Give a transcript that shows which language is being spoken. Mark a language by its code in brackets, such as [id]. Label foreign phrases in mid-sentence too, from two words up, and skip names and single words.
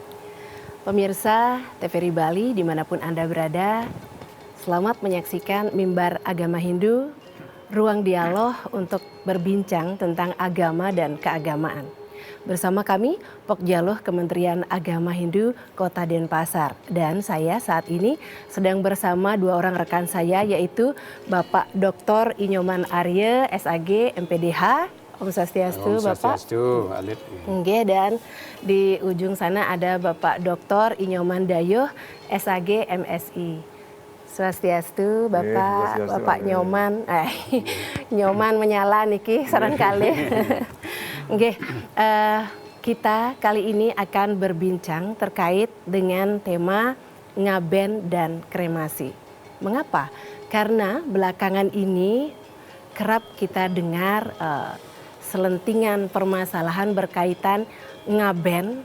[id] Pemirsa TVRI Bali dimanapun Anda berada, selamat menyaksikan Mimbar Agama Hindu, ruang dialog untuk berbincang tentang agama dan keagamaan. Bersama kami, Pokjaluh Kementerian Agama Hindu Kota Denpasar. Dan saya saat ini sedang bersama dua orang rekan saya, yaitu Bapak Dr. Inyoman Arye, SAG, MPDH. [ban] Om Swastiastu, [id] Bapak. Swastiastu, Alit. Oke, dan di ujung sana ada Bapak Dr. Inyoman Dayuh, SAG, MSI. Swastiastu, Bapak, Bapak Nyoman. Nyoman menyala niki sarangkali. Oke, kita kali ini akan berbincang terkait dengan tema ngaben dan kremasi. Mengapa? Karena belakangan ini kerap kita dengar selentingan permasalahan berkaitan ngaben.